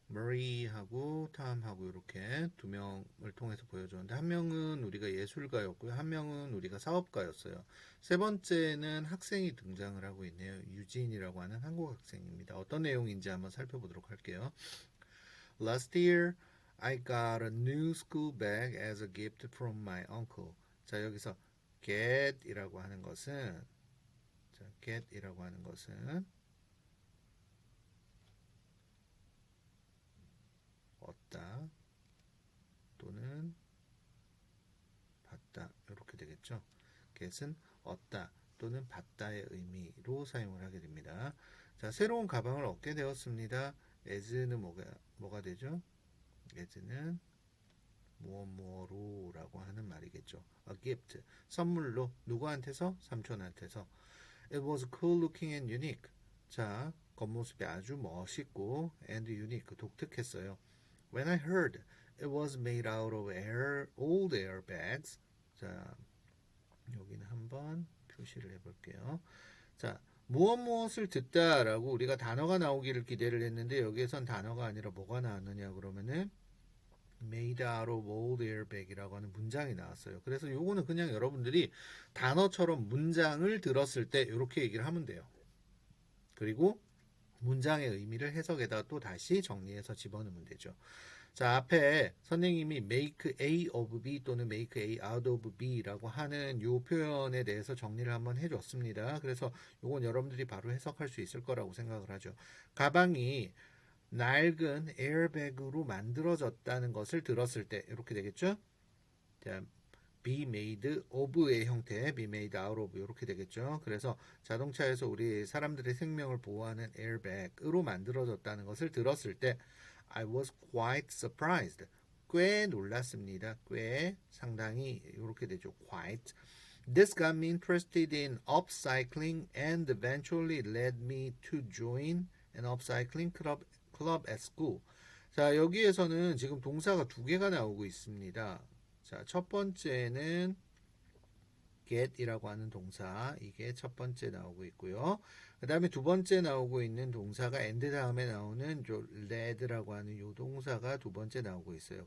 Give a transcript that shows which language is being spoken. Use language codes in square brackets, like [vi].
[ko] 머리하고 탐하고 이렇게 두 명을 통해서 보여줬는데 한 명은 우리가 예술가였고요. 한 명은 우리가 사업가였어요. 세 번째는 학생이 등장을 하고 있네요. 유진이라고 하는 한국 학생입니다. 어떤 내용인지 한번 살펴보도록 할게요. [en] Last year, I got a new school bag as a gift from my uncle. [ko] 자, 여기서 get이라고 하는 것은 get이라고 하는 것은 얻다 또는 받다 이렇게 되겠죠. get은 얻다 또는 받다의 의미로 사용을 하게 됩니다. 자, 새로운 가방을 얻게 되었습니다. as는 뭐가 되죠? as는 뭐뭐로라고 하는 말이겠죠. [en] A gift, [ko] 선물로 누구한테서? 삼촌한테서. [en] It was cool looking and unique. [ko] 자, 겉모습이 아주 멋있고 [en] and unique, [ko] 독특했어요. [en] When I heard it was made out of old airbags. [ko] 자, 여기는 한번 표시를 해볼게요. 자, 무엇을 듣다라고 우리가 단어가 나오기를 기대를 했는데 여기에선 단어가 아니라 뭐가 나왔느냐 그러면은 [en] made out of old airbag [ko] 이라고 하는 문장이 나왔어요. 그래서 요거는 그냥 여러분들이 단어처럼 문장을 들었을 때 이렇게 얘기를 하면 돼요. 그리고 문장의 의미를 해석에다가 또 다시 정리해서 집어넣으면 되죠. 자, 앞에 선생님이 make A of B 또는 make A out of B라고 하는 요 표현에 대해서 정리를 한번 해줬습니다. 그래서 요건 여러분들이 바로 해석할 수 있을 거라고 생각을 하죠. 가방이 낡은 에어백으로 만들어졌다는 것을 들었을 때 이렇게 되겠죠? 자, [en] be made of [ko] 의 형태, [en] be made out of [ko] 이렇게 되겠죠. 그래서 자동차에서 우리 사람들의 생명을 보호하는 에어백으로 만들어졌다는 것을 들었을 때 [en] I was quite surprised. [ko] 꽤 놀랐습니다. 꽤 상당히 이렇게 되죠. quite. [en] This got me interested in upcycling and eventually led me to join an upcycling club at school. [ko] 자, 여기에서는 지금 동사가 두 개가 나오고 있습니다. 자, 첫 번째는 get이라고 하는 동사, 이게 첫 번째 나오고 있고요. 그 다음에 두 번째 나오고 있는 동사가 and 다음에 나오는 led라고 하는 요 동사가 두 번째 나오고 있어요.